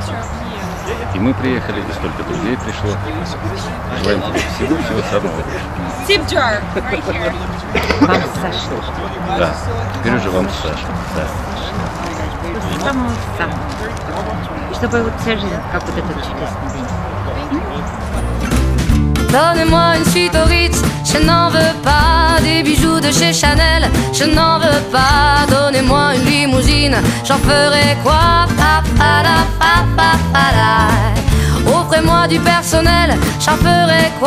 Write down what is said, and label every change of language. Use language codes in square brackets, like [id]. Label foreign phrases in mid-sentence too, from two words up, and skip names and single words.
[ru] И мы приехали, и столько друзей пришло. Желаем тебе всего самого лучшего. Вам с Сашей. Да, теперь уже вам с Сашей. Да. Самого. Чтобы вот вся жизнь, как вот этот чудесный день. [fr] Donnez-moi une suite au Ritz, je n'en veux pas. Des bijoux de chez Chanel, je n'en veux pas. Donnez-moi une limousine, j'en ferai quoi? Offrez-moi du personnel, j'en ferai quoi?